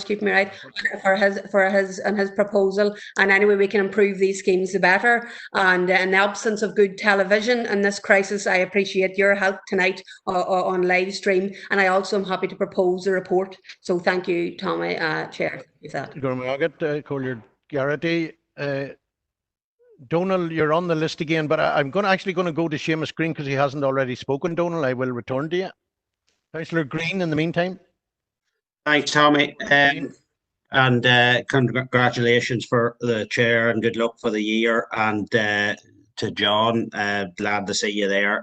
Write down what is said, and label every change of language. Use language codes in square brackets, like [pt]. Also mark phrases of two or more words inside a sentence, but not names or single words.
[en] Keep me right for his proposal. And anyway, we can improve these schemes the better. And in the absence of good television in this crisis, I appreciate your help tonight on live stream. And I also am happy to propose a report. So thank you, Tommy, Chair. Collier Garrity. Donal, you're on the list again, but I'm actually going to go to Seamus Green because he hasn't already spoken. Donal, I will return to you. Councillor Green, in the meantime. Thanks, Tommy. And congratulations for the chair and good luck for the year. And to John, glad to see you there.